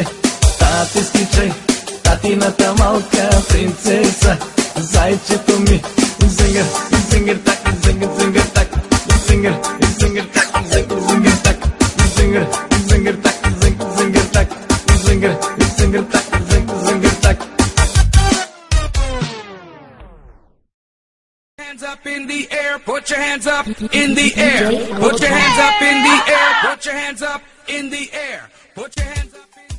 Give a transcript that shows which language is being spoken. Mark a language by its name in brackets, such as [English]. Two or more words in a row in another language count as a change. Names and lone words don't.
[Bulgarian] Татиски чай, татината малка принцеса, зайчето ми. Зингър, зингър так, зингър так, зингър, зингър так, зингър так, зингър, зингър так, зингър так, зингър, зингър так, зингър так. [English] Hands up in the air, put your hands up in the air, put your hands up in the air, put your hands up in the air, put your hands up.